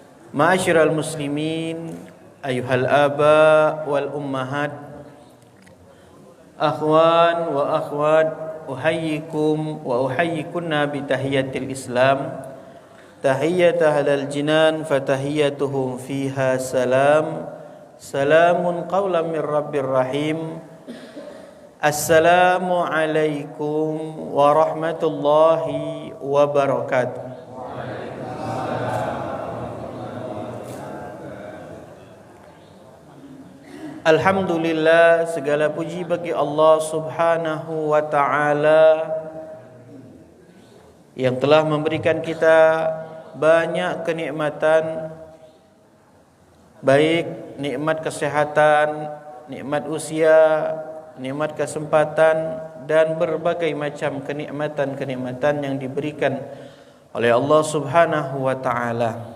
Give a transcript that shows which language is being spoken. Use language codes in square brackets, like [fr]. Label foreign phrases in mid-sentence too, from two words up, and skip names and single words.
[ar] معاشر المسلمين، أيها الآباء والأمهات، إخوان وأخوات، أحييكم وأحييكن بتحية الإسلام، تحية أهل الجنان فتحيتهم فيها سلام. سلام قولا من رب رحيم. السلام عليكم ورحمة الله وبركاته. Alhamdulillah, [id] segala puji bagi Allah [ar] سبحانه وتعالى [id] yang telah memberikan kita banyak kenikmatan, baik nikmat kesehatan, nikmat usia, nikmat kesempatan, dan berbagai macam kenikmatan-kenikmatan yang diberikan oleh Allah [ar] سبحانه وتعالى.